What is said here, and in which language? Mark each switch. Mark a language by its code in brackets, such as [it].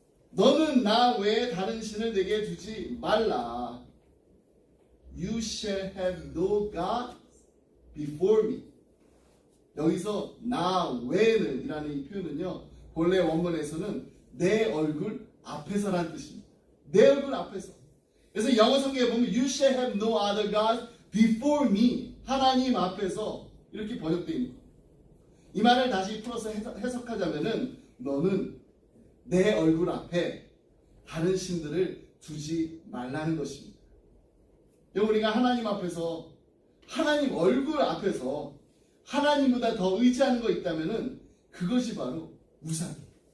[ko] 너는 나 외에 다른 신을 내게 두지 말라. [en] You shall have no God before me. [ko] 여기서 나 외에는 이라는 이 표현은요, 본래 원문에서는 내 얼굴 앞에서라는 뜻입니다. 내 얼굴 앞에서. 그래서 영어 성경에 보면 [en] You shall have no other God before me. [ko] 하나님 앞에서 이렇게 번역되어 있는 거예요. 이 말을 다시 풀어서 해석하자면은 너는 내 얼굴 앞에 다른 신들을 두지 말라는 것입니다. 우리가 하나님 앞에서, 하나님 얼굴 앞에서 하나님보다 더 의지하는 거 있다면은 그것이 바로 우상이에요.